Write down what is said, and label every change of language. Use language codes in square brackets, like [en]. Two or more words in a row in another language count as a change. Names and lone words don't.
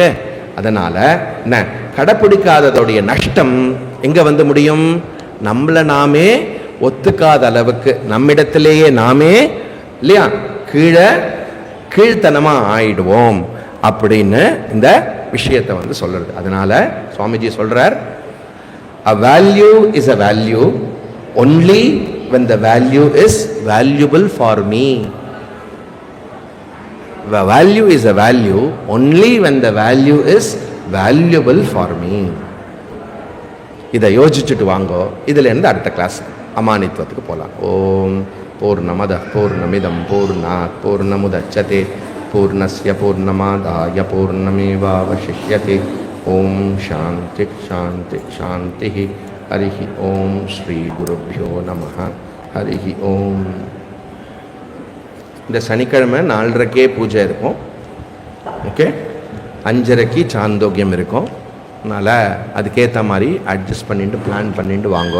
[ta] அதனால என்ன, கடைப்பிடிக்காததோடைய நஷ்டம் எங்க வந்து முடியும்? நம்மள நாமே ஒத்துக்காத அளவுக்கு நம்மிடத்திலேயே நாமே இல்லையா கீழ்த்தனமா ஆயிடுவோம் அப்படின்னு இந்த விஷயத்தை வந்து சொல்றது. அதனால சுவாமிஜி சொல்றார், [en] a value is a value only when the value is valuable for me. The value is a value only when the value is valuable for me. [ta] இதை யோசிச்சுட்டு வாங்கோ. இதுல இருந்து அடுத்த கிளாஸ் அமானித்வத்துக்கு போகலாம். [sa] ॐ पूर्णमद पूर्णमिदं पूर्णात् पूर्णमुदच्यते पूर्णस्य पूर्णमादाय पूर्णमेवावशिष्यते. ॐ शान्ति शान्ति शान्ति. हरिः ॐ श्री गुरुभ्यो नमः. हरिः ॐ. [ta] இந்த சனிக்கிழமை 4:30க்கே பூஜை இருக்கும். ஓகே, 5:30க்கு சாந்தோக்கியம் இருக்கும். அதனால் அதுக்கேற்ற மாதிரி அட்ஜஸ்ட் பண்ணிட்டு பிளான் பண்ணிட்டு வாங்கோ.